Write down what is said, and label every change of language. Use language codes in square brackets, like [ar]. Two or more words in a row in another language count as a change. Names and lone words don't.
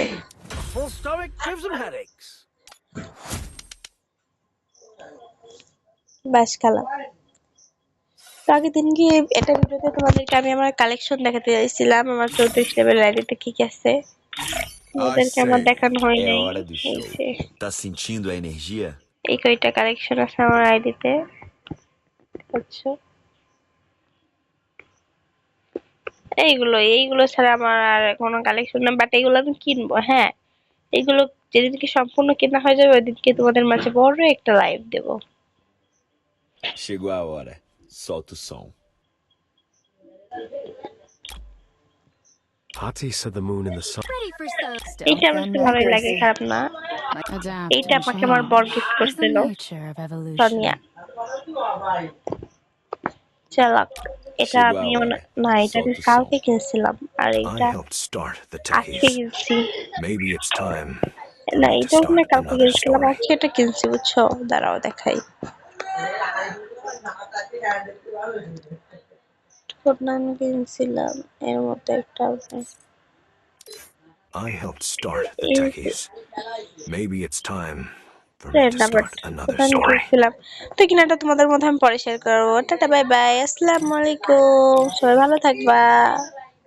[en] Full stomach gives him headaches. [bn] বাস খেলা তো আগের দিন কি একটা ভিডিওতে তোমাদেরকে আমি আমার কালেকশন দেখাতে চাইছিলাম আমার 34 লেভেল আইডিতে কি কি আছে [pt] Ai, [bn] তোমাদেরকে আমার [pt] sei. [bn] দেখানো হয় [pt] É [bn] নাই [pt] hora do [bn] এই [pt] show. [bn] যে [pt] Tá sentindo a energia? [bn] এই কয়টা কালেকশন আছে আমার আইডিতে বুঝছো এইগুলো ছাড়া আমার আর কোনো কালেকশন না বাট এগুলো আমি কিনবো হ্যাঁ এগুলো যেদিনকে সম্পূর্ণ কেনা হয়ে যাবে ওইদিনকে তোমাদের মাঝে বড় একটা লাইভ দেবো [pt] Chegou a hora. Solta o som. [en] Hati said the moon and the sun. [bn] এইটা আমার কাছে ভালোই লাগে খারাপ না এইটা আমাকে আমার বর গিফট করছিল সোনিয়া চালাক এটা [pt] Chegou [bn] আমি [pt] a hora. [bn] না এটা আমি [pt] Solta o som. [bn] কালকে কিনছিলাম আর [en] I [bn] এইটা [en] helped start the [bn] আজকে [en] techies. [bn] কিনছি [en] Maybe it's time for [bn] না [en] me to [bn] এটাও [en] start [bn] না কালকে [en] another [bn] কিনছিলাম [en] story. [bn] আজকে এটা কিনছি বুঝছো দাঁড়াও দেখাই আমি কিনছিলাম এর মধ্যে একটা [en] I helped start the [bn] এই [en] techies. Maybe it's time for me to [bn] নাম্বার [en] start another [bn] আমি [en] story. [bn] কিনছিলাম তো কিনাটা তোমাদের মধ্যে আমি পরে শেয়ার করবো টাটা [en] bye bye [ar] السلام عليكم [bn] সবাই ভালো থাকবা